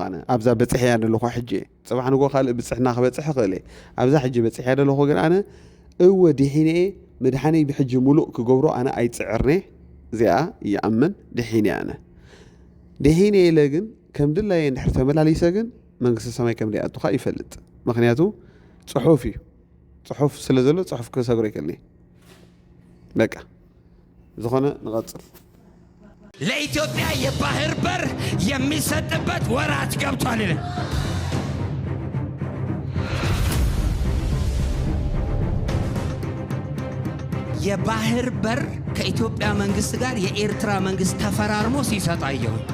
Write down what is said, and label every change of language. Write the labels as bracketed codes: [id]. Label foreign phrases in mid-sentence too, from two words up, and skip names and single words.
[ti] ኣነ ኣብዛ በፂሕ እያ ዘለኹ ሕጂ ፅባሕ ንጎ ካልእ ብፅሕና ክበፅሕ ክእል እየ ኣብዛ ሕጂ በፂሕ እያ ዘለኹ ግን ኣነ እወ ድሒኔ መድሓነይ ብሕጂ ሙሉእ ክገብሮ ኣነ ኣይፅዕርኔ እዚኣ ይኣምን ድሒኔ ኣነ ድሒኔ ኢለ ግን ከም ድላየ እንድሕር ተመላሊሰ ግን መንግስቲ ሰማይ ከም ደይኣቱኻ ይፈልጥ ምክንያቱ ጽሑፍ እዩ ጽሑፍ ስለ ዘሎ ጽሑፍ ክሰግሮ ይከልኒ በቃ ዝኾነ ንቐጽል [am] ለኢትዮጵያ የባህር በር የሚሰጥበት ወራት ገብቷል ይላል። የባህር በር ከኢትዮጵያ መንግስት ጋር የኤርትራ መንግስት ተፈራርሞ ሲሰጥ አየሁ።